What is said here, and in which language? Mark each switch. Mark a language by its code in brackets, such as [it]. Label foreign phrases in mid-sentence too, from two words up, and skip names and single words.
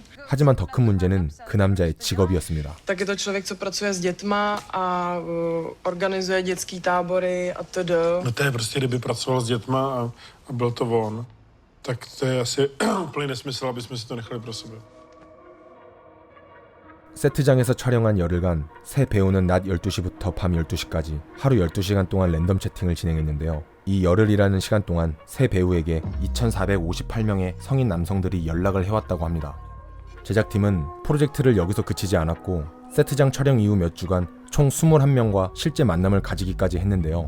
[ko] 하지만 더 큰 문제는 그 남자의 직업이었습니다. [cs] Tak je to člověk, co pracuje s dětma a organizuje dětský tábory a td. No to je prostě, kdyby pracoval s dětma a byl to on, tak to je asi úplný nesmysl, aby jsme si to nechali pro sebe. [ko] 세트장에서 촬영한 열흘간 새 배우는 낮 12시부터 밤 12시까지 하루 12시간 동안 랜덤 채팅을 진행했는데요. 이 열흘이라는 시간 동안 새 배우에게 2,458명의 성인 남성들이 연락을 해왔다고 합니다. 제작팀은 프로젝트를 여기서 그치지 않았고 세트장 촬영 이후 몇 주간 총 21명과 실제 만남을 가지기까지 했는데요.